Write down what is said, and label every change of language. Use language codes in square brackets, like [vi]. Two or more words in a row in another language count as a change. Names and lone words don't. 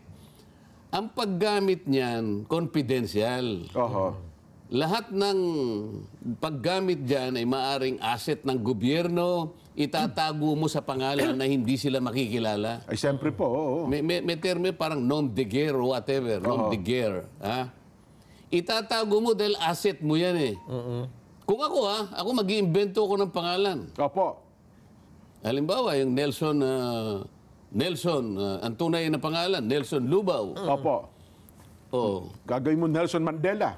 [tl] Ang paggamit niyan, confidential. Oho. Lahat ng paggamit dyan ay maaring asset ng gobyerno, itatago mo sa pangalan na hindi sila makikilala. Ay, siyempre po. Oo. May termo parang [fr] nom de guerre [en] or whatever. [fr] Nom de guerre. [tl] Itatago mo dahil asset mo yan Kung ako mag-iimbento ko ng pangalan. Opo. Halimbawa, yung Nelson, ang tunay na pangalan, Nelson Lubao. Opo. Gagawin mo Nelson Mandela.